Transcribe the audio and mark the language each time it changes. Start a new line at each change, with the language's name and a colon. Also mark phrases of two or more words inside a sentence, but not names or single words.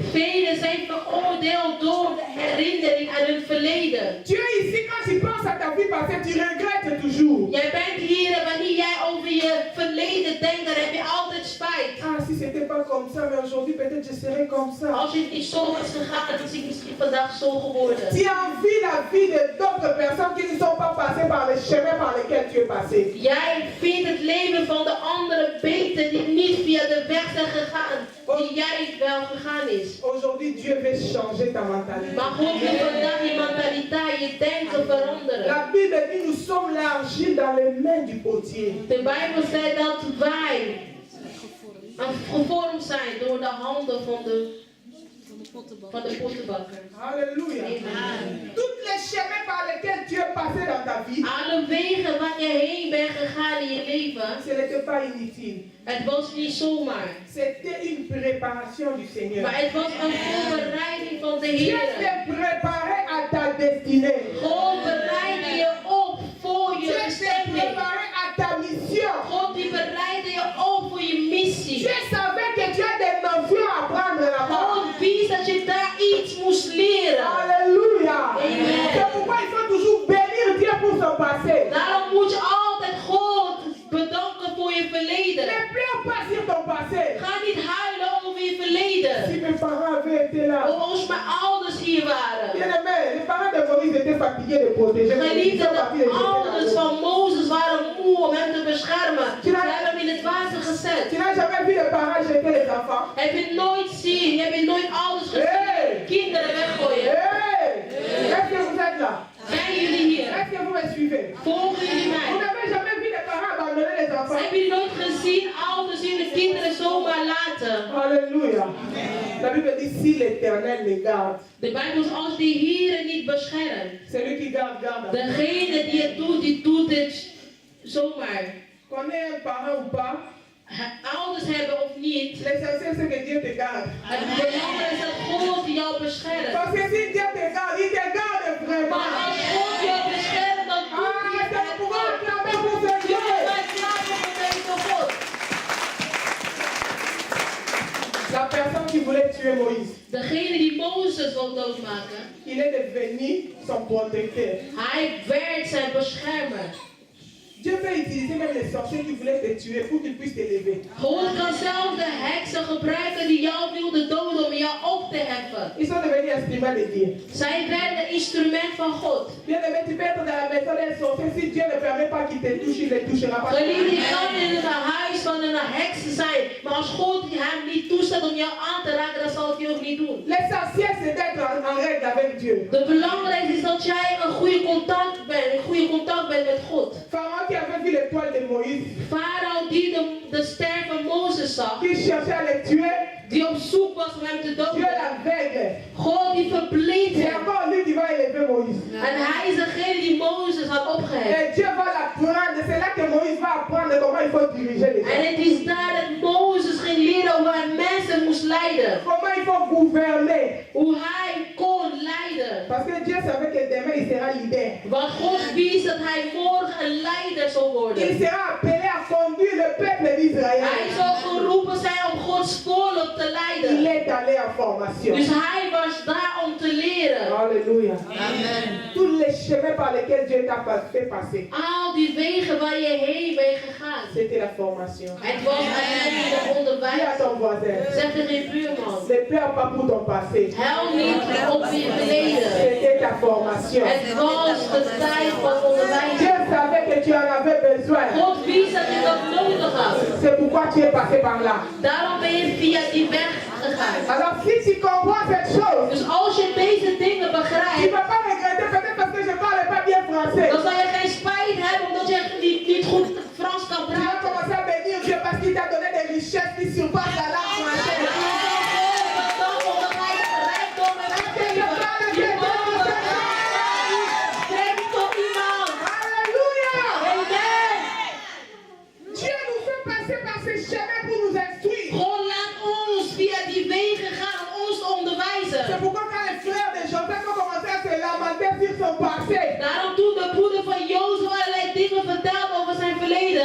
Dutch: Velen zijn veroordeeld door de herinnering aan hun verleden.
French: Tu es ici, quand tu penses à ta vie passée, tu regrettes toujours.
Dutch: Jij bent hier en wanneer jij over je verleden denkt, dan heb je altijd spijt.
French: Ah, si c'était pas comme ça, mais aujourd'hui peut-être je serais comme ça.
Dutch: Als je het niet zo was gegaan, dan is het misschien vandaag zo geworden.
French: Tu envies la vie de d'autres personnes qui ne sont pas passées par les chemins par lesquels tu es passé.
Dutch: Jij vindt het leven van de anderen beter die niet via de weg zijn gegaan die jij wel gegaan is.
French: Aujourd'hui, Dieu veut changer ta mentalité.
Dutch: Maar God wil vandaag je mentaliteit, je denken veranderen.
French: La Bible dit nous sommes l'argile dans les mains du potier. De Bijbel zegt dat wij gevormd zijn door de handen van de pottenbakker. Alléluia. Amen. Tous les chemins par lesquels tu es passé dans ta vie,
Dutch: Alle wegen waar je heen bent gegaan in je leven,
French: ce n'était pas inutile.
Dutch: het was niet zomaar.
French: C'était une préparation du Seigneur.
Dutch: Maar het was een voorbereiding van de
French: Dieu
Dutch: Heer.
French: t'est préparé à ta destinée.
Dutch: God bereidde je op voor
French: Dieu
Dutch: je
French: t'est
Dutch: bestemming.
French: préparé à ta mission.
Dutch: God die bereidde je op voor je missie.
French: Dieu savait que tu as des notions à prendre là-bas.
Dutch: God wist dat je daar iets moest leren.
French: Alléluia. Amen. C'est pourquoi il faut toujours bénir Dieu pour son passé.
Dutch: Daarom moet je altijd God bedanken voor je verleden.
French: Ne pleure pas sur ton passé.
Dutch: Ga niet huilen over je verleden.
French: Si mes parents avaient été là,
Dutch: Als mijn ouders hier waren.
French: bien aimé, les parents de Moïse étaient fatigués de protéger.
Dutch: Geliefde,
French: Ils sont partis
Dutch: de
French: les jeter dans
Dutch: ouders
French: l'eau.
Dutch: van Mozes waren moe om hem te beschermen. Ze hebben hem in het water gezet.
French: Tu n'as jamais vu les parents jeter les enfants?
Dutch: Heb je nooit zien, heb je nooit ouders gezien, Hey! kinderen weggooien.
French: Hey! Est-ce que vous êtes là?
Dutch: Zijn jullie hier?
French: Est-ce que vous me suivez?
Dutch: Volgen jullie
French: Vous
Dutch: mij?
French: n'avez jamais vu les parents abandonner les enfants?
Dutch: Heb je nooit gezien ouders die de kinderen zomaar laten?
French: Alléluia. La Bible dit si l'Éternel les garde,
Dutch: De Bijbel is als die Heer niet beschermt.
French: celui qui garde, garde.
Dutch: Degene die doet het zomaar.
French: Qu'on ait un parent ou pas,
Dutch: Ouders hebben of niet.
French: l'essentiel c'est que Dieu te garde.
Dutch: Het belangrijkste is dat God jou beschermt.
French: Parce que si Dieu te garde, il te garde vraiment.
Dutch: Maar als God jou beschermt, dan doet Ah, hij
French: est-ce que nous
Dutch: het
French: pouvons
Dutch: wel.
French: acclamer pour ce Dieu?
Dutch: Wij klagen voor deze God.
French: La personne qui voulait tuer Moïse,
Dutch: Degene die Mozes wil doodmaken,
French: il est devenu son protecteur.
Dutch: hij werd zijn beschermer.
French: Dieu peut utiliser même les sorciers qui voulaient te tuer pour qu'ils puissent t'élever.
Dutch: God kan zelf de heksen gebruiken die jou wilden doden om jou op te heffen.
French: Ils sont devenus estimés l'instrument de Dieu.
Dutch: Zij werden instrument van God.
French: Bien aimé, tu peux être dans la maison d'un sorcier. Si Dieu ne permet pas qu'il te touche, il ne touchera pas.
Dutch: Geliefde, je kan in het huis van een heks zijn, maar als God hem niet toestaat om jou aan te raken, dan zal hij het ook niet doen.
French: L'essentiel, c'est d'être en règle avec Dieu.
Dutch: Het belangrijkste is dat jij een goede contact bent met God.
French: Pharaon qui avait vu l'étoile de Moïse,
Dutch: Farao die de ster van Mozes zag,
French: qui cherchait à le tuer,
Dutch: die op zoek was om hem te
French: Dieu
Dutch: doden.
French: l'aveugle.
Dutch: God die verbleed
French: C'est
Dutch: hem.
French: encore lui qui va élever Moïse.
Dutch: En hij is degene die Mozes had opgeheven.
French: Et Dieu va l'apprendre. C'est là que Moïse va apprendre comment il faut diriger les
Dutch: En
French: gens.
Dutch: het is daar dat Mozes ging leren hoe hij mensen moest leiden.
French: Comment il faut gouverner.
Dutch: Hoe hij kon leiden.
French: Parce que Dieu savait que demain il sera leader.
Dutch: Want God wist dat hij morgen een leider zou
French: Il
Dutch: worden.
French: sera appelé à conduire le peuple d'Israël.
Dutch: Hij zou geroepen zijn om Gods volk te
French: Il
Dutch: leiden.
French: est allé en formation.
Dutch: Dus hij was daar om te leren.
French: Alléluia. Amen. Tous les chemins par lesquels Dieu t'a fait passer,
Dutch: Al die wegen waar je heen bent gegaan.
French: c'était la formation.
Dutch: Het was eigenlijk de
French: Dis à
Dutch: onderwijs.
French: ton voisin,
Dutch: Zeg tegen je buurman.
French: ne pleure pas pour ton passé.
Dutch: Huil niet op je verleden.
French: C'était ta formation.
Dutch: Het was de tijd van onderwijs.
French: Dieu savait que tu en avais besoin.
Dutch: God wist dat je dat nodig had.
French: C'est pourquoi tu es passé par là.
Dutch: Daarom ben je via die weg gegaan.
French: Alors si tu comprends cette chose,
Dutch: Dus als je deze dingen
French: tu ne
Dutch: begrijpt,
French: vas pas regretter peut-être parce que je ne parle pas bien français.
Dutch: dan zal je geen spijt hebben omdat je niet goed Frans kan
French: Tu vas
Dutch: praten.
French: commencer à bénir Dieu parce qu'il t'a donné des richesses qui surpassent la langue française.
Dutch: Omdat hij rijkdom heeft gegeven. Je mag spreek tot iemand.
French: Alléluia! Amen. Dieu nous fait passer par ces chemins pour nous instruire.
Dutch: God laat ons via die wegen gaan om ons te onderwijzen.
French: C'est pourquoi quand les frères de Joseph ont commencé à se lamenter sur son passé,
Dutch: Daarom toen de broeder van Jozef allerlei dingen vertelde over zijn verleden,